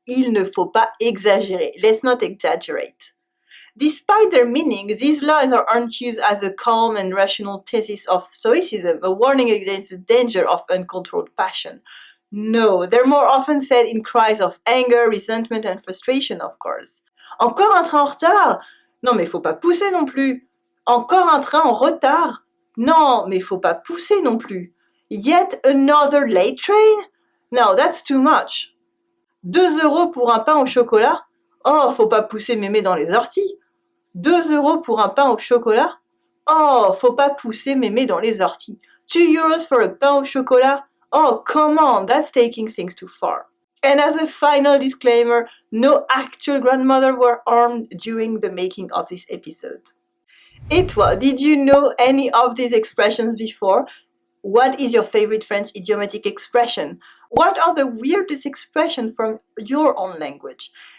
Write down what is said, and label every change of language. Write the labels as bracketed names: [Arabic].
[French] Il ne faut pas exagérer. [English] Let's not exaggerate. Despite their meaning, these lines aren't used as a calm and rational thesis of stoicism, a warning against the danger of uncontrolled passion. No, they're more often said in cries of anger, resentment and frustration, of course. [French] Encore un train en retard? Non, mais faut pas pousser non plus. Encore un train en retard? Non, mais faut pas pousser non plus. [English] Yet another late train? No, that's too much. [French] 2 € pour un pain au chocolat? Oh, faut pas pousser mémé dans les orties. 2 € pour un pain au chocolat? Oh, faut pas pousser mémé dans les orties. [English] 2 euros for a pain au chocolat? Oh, come on, that's taking things too far. And as a final disclaimer, no actual grandmother were harmed during the making of this episode. [French] Et toi, [English] did you know any of these expressions before? What is your favorite French idiomatic expression? What are the weirdest expressions from your own language?